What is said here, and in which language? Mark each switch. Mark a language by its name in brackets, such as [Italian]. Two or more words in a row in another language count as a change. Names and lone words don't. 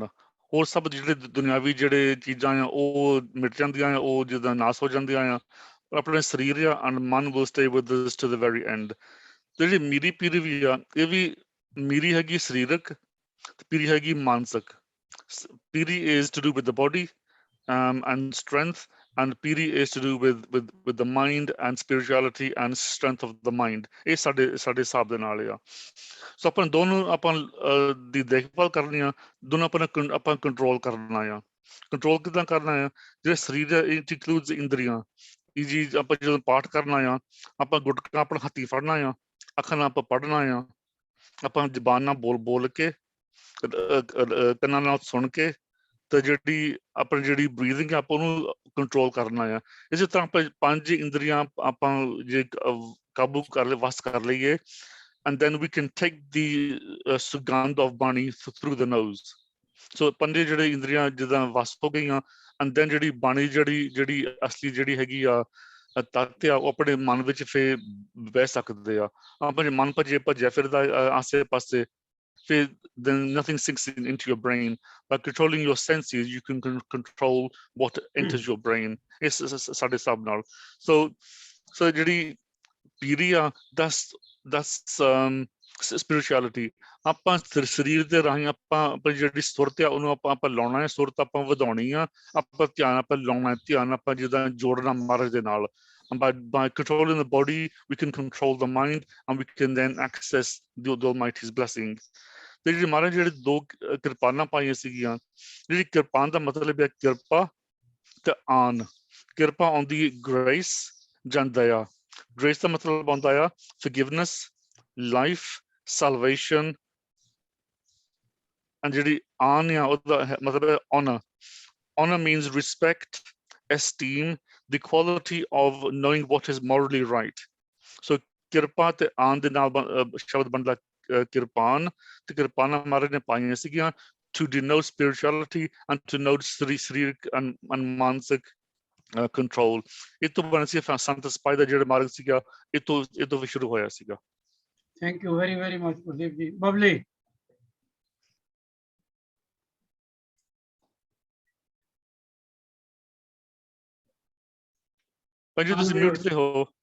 [Punjabi] ਹੋਰ ਸਭ ਜਿਹੜੇ ਦੁਨਿਆਵੀ ਜਿਹੜੇ ਚੀਜ਼ਾਂ ਆ ਉਹ ਮਿਟ ਜਾਂਦੀਆਂ ਆ, ਉਹ ਜਿੱਦਾਂ ਨਾਸ ਹੋ ਜਾਂਦੀਆਂ ਆ। ਆਪਣੇ ਸਰੀਰ ਆ ਐਂਡ ਮਨ [English] will stay with us to the very end. [Punjabi] ਜਿਹੜੀ ਮੀਰੀ ਪੀਰੀ ਵੀ ਆ, ਇਹ ਵੀ ਮੀਰੀ ਹੈਗੀ ਸਰੀਰਕ ਤੇ ਪੀਰੀ ਹੈਗੀ ਮਾਨਸਿਕ। [English] piri is to do with the body and strength, and piri is to do with the mind and spirituality and strength of the mind. [Punjabi] ਇਹ ਸਾਡੇ ਹਿਸਾਬ ਦੇ ਨਾਲ ਆ। ਸੋ ਆਪਾਂ ਦੋਨੋਂ ਆਪਾਂ ਦੀ ਦੇਖਭਾਲ ਕਰਨੀ ਆ, ਦੋਨੋਂ ਆਪਾਂ ਕੰਟਰੋਲ ਕਰਨਾ ਆ। ਕੰਟਰੋਲ ਕਿੱਦਾਂ ਕਰਨਾ ਆ? ਜਿਹੜੇ ਸਰੀਰ ਹੈ [English] it includes [Punjabi] ਇੰਦਰੀਆਂ। ਇਹ ਜੀ ਆਪਾਂ ਜਦੋਂ ਪਾਠ ਕਰਨਾ ਆ, ਆਪਾਂ ਗੁਟਕਾ ਆਪਣਾ ਹੱਥੀ ਫੜਨਾ ਆ, ਅੱਖਾਂ ਨਾਲ ਆਪਾਂ ਪੜ੍ਹਨਾ ਆ, ਆਪਾਂ ਜ਼ਬਾਨ ਨਾਲ ਬੋਲ ਕੇ, ਕੰਨਾਂ ਨਾਲ ਸੁਣ ਕੇ, ਤੇ ਜਿਹੜੀ ਜਿਹੜੀ ਬਰੀਥਿੰਗ ਆਪਾਂ ਉਹਨੂੰ ਕੰਟਰੋਲ ਕਰਨਾ ਆ। ਇਸੇ ਤਰ੍ਹਾਂ ਆਪਾਂ 5 ਇੰਦਰੀਆਂ ਆਪਾਂ ਜੇ ਕਾਬੂ ਕਰ ਵਸ ਕਰ ਲਈਏ, [English] and then we can take the sugandh of Bani through the nose. [Punjabi] So 5 ਜਿਹੜੇ ਇੰਦਰੀਆਂ ਜਿੱਦਾਂ ਵਸ ਹੋ ਗਈਆਂ, [English] and then [Punjabi] ਜਿਹੜੀ ਬਾਣੀ ਜਿਹੜੀ ਅਸਲੀ ਜਿਹੜੀ ਹੈਗੀ ਆ ਤੱਤ ਆ, ਉਹ ਆਪਣੇ ਮਨ ਵਿੱਚ ਫੇਰ ਬਹਿ ਸਕਦੇ ਆ। ਆਪਣੇ ਮਨ ਭੱਜਿਆ ਫਿਰਦਾ ਆਸੇ ਪਾਸੇ, [English] then nothing sinks into your brain. By controlling your senses, you can control what enters your brain. [Punjabi] It's ਸਾਡੇ ਹਿਸਾਬ ਨਾਲ। So ਜਿਹੜੀ ਪੀਰੀ ਆ, [English] that's spirituality. [Punjabi] ਆਪਾਂ ਸਰੀਰ ਦੇ ਰਾਹੀਂ ਆਪਾਂ ਆਪਣੀ ਜਿਹੜੀ ਸੁਰਤ ਆ ਉਹਨੂੰ ਆਪਾਂ ਲਾਉਣਾ ਹੈ, ਸੁਰਤ ਆਪਾਂ ਵਧਾਉਣੀ ਆ, ਆਪਾਂ ਧਿਆਨ ਆਪਾਂ ਲਾਉਣਾ, ਧਿਆਨ ਆਪਾਂ ਜਿੱਦਾਂ ਜੋੜਨਾ ਮਹਾਰਾਜ ਦੇ ਨਾਲ। [English] By controlling the body, we can control the mind, and we can then access the Almighty's blessing. [Punjabi] ਤੇ ਜਿਹੜੀ ਮਹਾਰਾਜ ਜਿਹੜੇ 2 ਕਿਰਪਾਨਾਂ ਪਾਈਆਂ ਸੀਗੀਆਂ, ਜਿਹੜੀ ਕਿਰਪਾਨ ਦਾ ਮਤਲਬ ਹੈ ਕਿਰਪਾ ਤੇ ਆਨ। ਕਿਰਪਾ ਆਉਂਦੀ ਗ੍ਰੇਸ ਜਾਂ ਦਇਆ। ਗ੍ਰੇਸ ਦਾ ਮਤਲਬ ਆਉਂਦਾ ਆ [English] forgiveness, life, salvation, and [Punjabi] ਜਿਹੜੀ ਆਨ ਆ ਉਹਦਾ ਮਤਲਬ ਹੈ honor. [English] Honor means respect, esteem, the quality of knowing what is morally right. [Punjabi] So ਕਿਰਪਾ ਤੇ ਆਨ ਦੇ ਨਾਲ ਸ਼ਬਦ ਬਣਦਾ ਕਿਰਪਾਨ, ਤੇ ਕਿਰਪਾਨਾਂ ਮਹਾਰਾਜ ਨੇ ਪਾਈਆਂ ਸੀਗੀਆਂ [English] to denote spirituality and to note [Punjabi] ਸਰੀਰਕ and ਮਾਨਸਿਕ ਕੰਟਰੋਲ। ਇਹ ਤੋਂ ਬਣ ਸੀ ਸੰਤ ਸਪਾਈ ਦਾ ਜਿਹੜਾ ਮਾਰਗ ਸੀਗਾ, ਇਹ ਤੋਂ ਵੀ ਸ਼ੁਰੂ ਹੋਇਆ ਸੀਗਾ। [English] thank you very very much ਗੁਰਦੀਪ ਜੀ। ਬਬਲੀ? [Punjabi] ਭਾਜੀ ਤੁਸੀਂ ਮਿਊਟ ਤੇ ਹੋ।